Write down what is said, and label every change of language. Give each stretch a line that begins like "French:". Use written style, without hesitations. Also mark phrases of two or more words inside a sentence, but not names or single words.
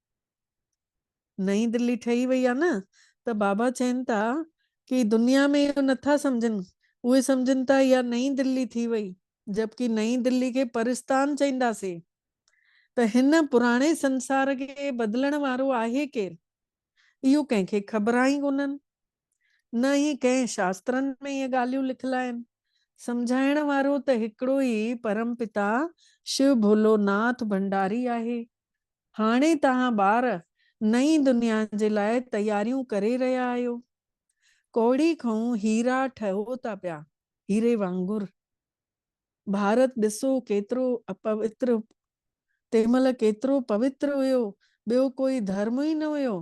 Sindhi: नई दिल्ली ठही वई आहे न, त बाबा चवनि था कि दुनिया में इहो नथा सम्झनि, उहे सम्झनि था इहा नई दिल्ली थी वई, जबकि नई दिल्ली खे परिस्तान चईंदासीं। त हिन पुराणे संसार खे बदिलण वारो आहे केरु, इहो कंहिंखे ख़बर ई कोन्हनि। न ई कंहिं शास्त्रनि में इहे ॻाल्हियूं लिखियल आहिनि। सम्झाइण वारो त हिकिड़ो ई परम पिता शिव भोलोनाथ भंडारी आहे। हाणे तव्हां ॿार नई दुनिया जे लाइ तयारियूं करे रहिया आहियो। कौड़ी खां हीरा ठहियो था पिया, हीरे वांगुरु। भारत ॾिसो केतिरो अपवित्र, तंहिंमहिल केतिरो पवित्र हुयो, ॿियो कोई धर्म ई न हुयो।